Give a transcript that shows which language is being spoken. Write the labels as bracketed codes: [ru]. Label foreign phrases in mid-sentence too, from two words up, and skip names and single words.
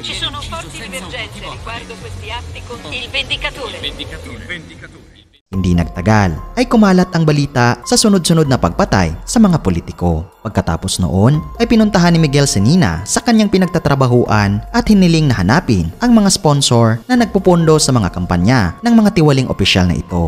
[it] Ci sono forti divergenze riguardo questi atti con il Vendicatore. [tl] Hindi nagtagal ay kumalat ang balita sa sunod-sunod na pagpatay sa mga politiko. Pagkatapos noon ay pinuntahan ni Miguel si Nina sa kanyang pinagtatrabahuan at hiniling na hanapin ang mga sponsor na nagpupondo sa mga kampanya ng mga tiwaling opisyal na ito.